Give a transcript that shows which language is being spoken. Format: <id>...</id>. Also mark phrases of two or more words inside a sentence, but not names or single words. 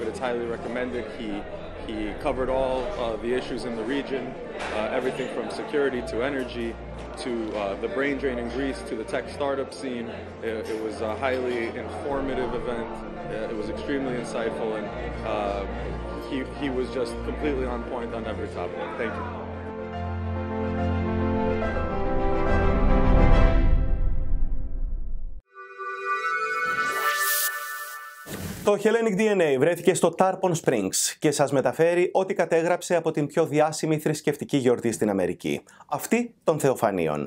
<en>It's highly recommended. He covered all the issues in the region, everything from security to energy to the brain drain in Greece to the tech startup scene. It was a highly informative event. It was extremely insightful, and he was just completely on point on every topic. Thank you.</en> <el>Το Hellenic DNA βρέθηκε στο Tarpon Springs και σας μεταφέρει ό,τι κατέγραψε από την πιο διάσημη θρησκευτική γιορτή στην Αμερική, αυτή των Θεοφανίων.</el>